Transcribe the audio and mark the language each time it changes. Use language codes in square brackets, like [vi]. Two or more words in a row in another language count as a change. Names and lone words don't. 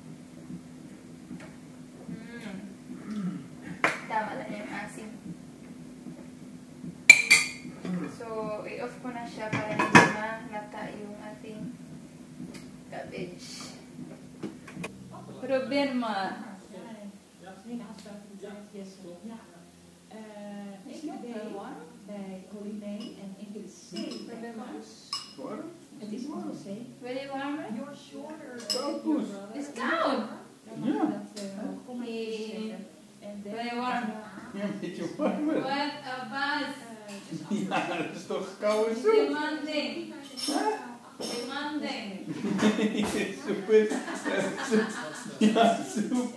[tl] Tama lang yung asin. So, i-off ko na siya para hindi malata yung ating cabbage. Problema. [nl] Ik ben bij Corinne en ik wil zeker. Het is warm, hè? Wil je warmer? [en] You're shorter. [nl] Koud, poes. Het is koud! Ja. Kom maar even zitten. En Wil je warm? Ja, een beetje warmer. Wat een baas! Ja, dat is toch koude soep? [en] Demanding! Demanding! [nl] Soep is... Ja, soep.